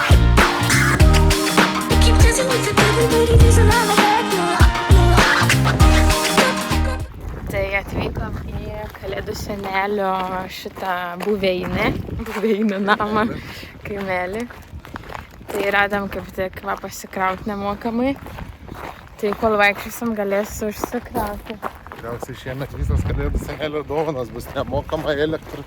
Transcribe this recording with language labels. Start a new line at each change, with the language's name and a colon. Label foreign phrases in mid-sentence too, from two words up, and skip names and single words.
English: Keep dancing with the devil, but he doesn't have a back.
Lithuanian: kalėdų senelio šitą buveinę namą, kaimelį. Tai radom kaip tik pasikrauti nemokamai. Tai kol vaikščiosim galės užsikrauti. Tikriausiai šiemet visas kalėdų senelio dovanas bus nemokama elektra.